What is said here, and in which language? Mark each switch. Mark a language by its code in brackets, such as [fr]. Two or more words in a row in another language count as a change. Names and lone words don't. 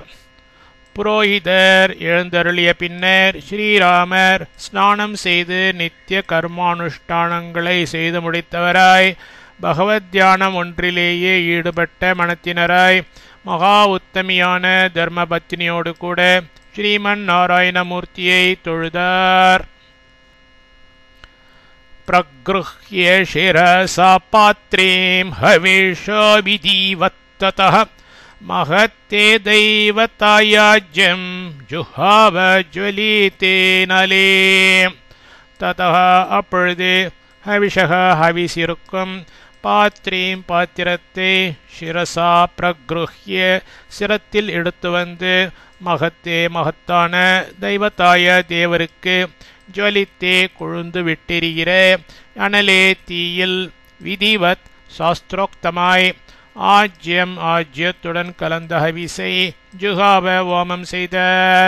[ta] புரோஹிதர் எழுந்தருளிய பின்னர் ஸ்ரீராமர் ஸ்நானம் செய்து நித்திய கர்மானுஷ்டானங்களை செய்து முடித்தவராய் பகவத் தியானம் ஒன்றிலேயே ஈடுபட்ட மனத்தினராய் மகா உத்தமியான தர்ம பத்னியோடு கூட ஸ்ரீமன் நாராயணமூர்த்தியை தொழுதார். [sa] प्रगृह्य शिरसा पात्रीं हविषो विधिवत्ततः महत्ते दैवतायाज्यं जुहाव ज्वलिते नले. [ta] ततः அப்பொழுது ஹவிஷக ஹவிசிருக்கும் பாத்ரீம் பாத்திரத்தை சிரசா பிரக்ருஹ்ய சிரத்தில் எடுத்து வந்து மகத்தே மகத்தான தெய்வத்தாய தேவருக்கு ஜுவலித்தே கொழுந்து விட்டெரிகிற அனலே தீயில் விதிவத் சாஸ்திரோக்தமாய் ஆஜ்யம் ஆஜ்யத்துடன் கலந்த ஹவிசை ஜுகாவ ஓமம் செய்தார்.